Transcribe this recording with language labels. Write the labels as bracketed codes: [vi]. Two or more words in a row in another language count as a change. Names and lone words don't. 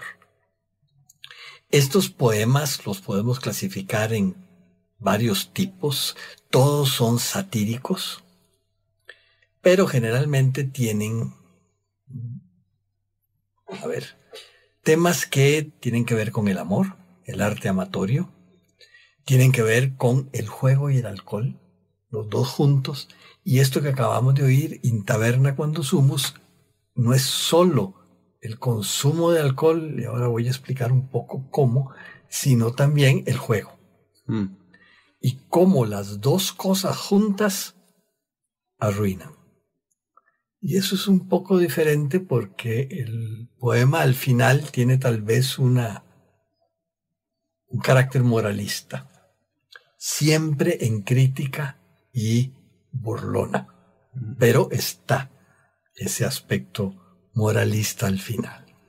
[es] Estos poemas los podemos clasificar en varios tipos, todos son satíricos, pero generalmente tienen, temas que tienen que ver con el amor, el arte amatorio, tienen que ver con el juego y el alcohol, los dos juntos, y esto que acabamos de oír, [la] In taberna quando sumus, [es] no es solo el consumo de alcohol, y ahora voy a explicar un poco cómo, sino también el juego. Y cómo las dos cosas juntas arruinan. Y eso es un poco diferente porque el poema al final tiene tal vez un carácter moralista, siempre en crítica y burlona, pero está ese aspecto moralista al final.